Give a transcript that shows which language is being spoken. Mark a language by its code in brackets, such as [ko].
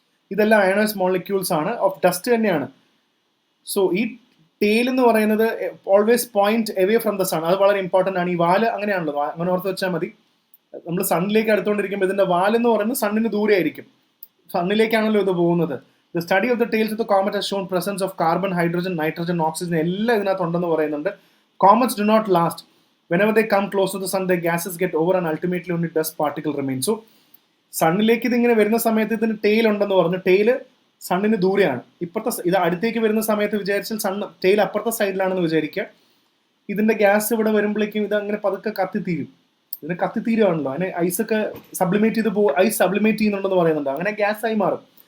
[ml] ഇതെല്ലാം ionise molecules ആണ്, of dust തന്നെയാണ്. സോ ഈ ടെയിൽ എന്ന് പറയുന്നത് [en] Always point away from the sun. [ml] അത് വളരെ ഇമ്പോർട്ടൻ്റ് ആണ്. ഈ വാല് അങ്ങനെയാണല്ലോ, അങ്ങനെ ഓർത്ത് വെച്ചാൽ മതി. നമ്മൾ സണ്ണിലേക്ക് അടുത്തുകൊണ്ടിരിക്കുമ്പോൾ ഇതിന്റെ വാലെന്ന് പറയുന്നത് സണ്ണിന് ദൂരെ ആയിരിക്കും, സണ്ണിലേക്കാണല്ലോ ഇത് പോകുന്നത്. [en] the study of the tails of the comet has shown presence of carbon, hydrogen, nitrogen, oxygen [ml] എല്ലാം ഇതിനകത്ത് ഉണ്ടെന്ന് പറയുന്നുണ്ട്. [en] Comets do not last. Whenever they come close to the sun, the gases get over and ultimately only dust particle remains. [ml] So സണ്ണിലേക്ക് ഇതിങ്ങനെ വരുന്ന സമയത്ത് ഇതിന് tail ഉണ്ടെന്ന് പറഞ്ഞു. ടെയില് സണ്ണിന് ദൂരെയാണ്. ഇപ്പുറത്തെ ഇത് അടുത്തേക്ക് വരുന്ന സമയത്ത് വിചാരിച്ചാൽ സണ്ണ് ടെയിൽ അപ്പുറത്തെ സൈഡിലാണെന്ന് വിചാരിക്കുക. ഇതിന്റെ ഗ്യാസ് ഇവിടെ വരുമ്പോഴേക്കും ഇത് അങ്ങനെ പതുക്കെ കത്തിത്തീരും. ഇതിന് കത്തിത്തീരുവാണല്ലോ, അതിനെ ഐസൊക്കെ സബ്ലിമേറ്റ് ചെയ്ത് ഐസ് സബ്ലിമേറ്റ് ചെയ്യുന്നുണ്ടെന്ന് പറയുന്നുണ്ട്. അങ്ങനെ ഗ്യാസ് ആയി മാറും.